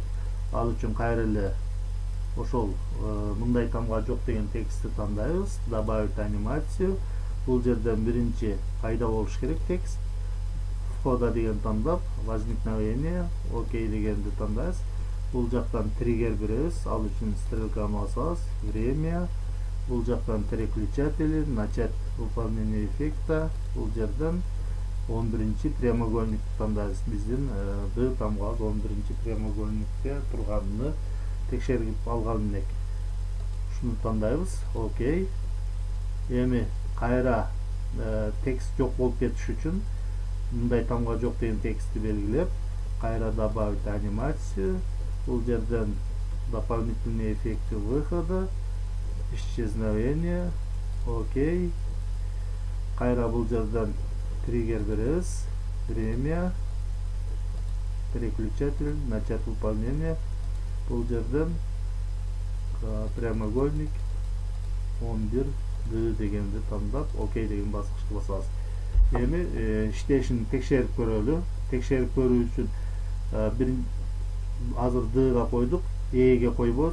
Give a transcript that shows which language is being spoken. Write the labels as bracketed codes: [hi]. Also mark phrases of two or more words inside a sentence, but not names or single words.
[ky] Ал үчүн кайра эле ошол мындай тамга жок деген текстти тандайбыз. [ru] Добавить анимацию. [ky] Бул жерден биринчи пайда болуш керек текст. Входа деген тандап, возникновение, окей дегенди тандайбыз. Бул жактан триггер беребиз. Ал үчүн стрелканы басабыз. [ru] Время. [ky] Бул жактан [ru] переключатели, начать выполнение эффекта. [ky] Бул жерден 11-чи прямоугольникти тандайбыз. Биздин Д тамгабыз 11-чи прямоугольникте турганын текшерип алган элек. Ушуну тандайбыз. Окей. Эми кайра текст жок болуп кетиш үчүн мындай тамга жок деген текстти белгилеп, кайра [ru] добавить анимацию. [ky] Бул жерден [ru] дополнительные эффекты выхода, исчезновение. [ky] Окей. Кайра бул жерден триггер беребиз. [ru] Время, переключатель, начать выполнение. [ky] Бул жерден прямоугольник 11D дегенди тандап, окей деген баскычты басабыз. Эми иштешин текшерип көрөлү. Текшерип көрүү үчүн азыр Д'га койдук, Эге койбоз.